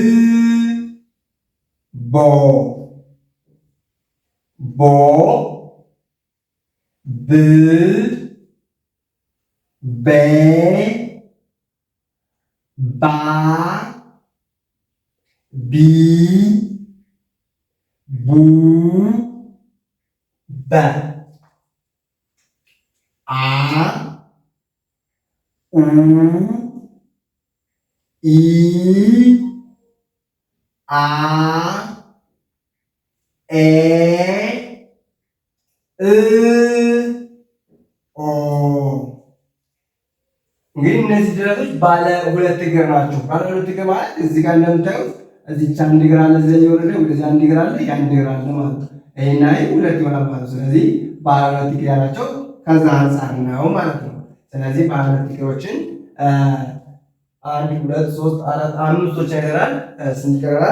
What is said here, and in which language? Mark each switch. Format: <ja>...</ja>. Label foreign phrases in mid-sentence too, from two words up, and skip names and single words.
<am>ቦ ቦ ብ ቤ ባ ቢ ቡ በ አ ኡ ኢ አ ኤ እ ኦ። እንግዲህ እነዚህ ፊደላቶች ባለ ሁለት እግር ናቸው። ባለ ሁለት እግር ማለት እዚህ ጋር እንደምታዩት እዚህ አንድ እግር አለ፣ እዚህ የወረደ ወደዚህ አንድ እግር አለ፣ ያን እግር አለ ማለት ነው። ይሄና ይሄ ሁለት ይሆናል ማለት ነው። ስለዚህ ባለ ሁለት እግር ያላቸው ከዛ አንፃር ነው ማለት ነው። ስለዚህ ባለ ሁለት እግሮችን አንድ ሁለት ሶስት አራት አምስቶች አይተናል። ስንት ይቀራል?</am>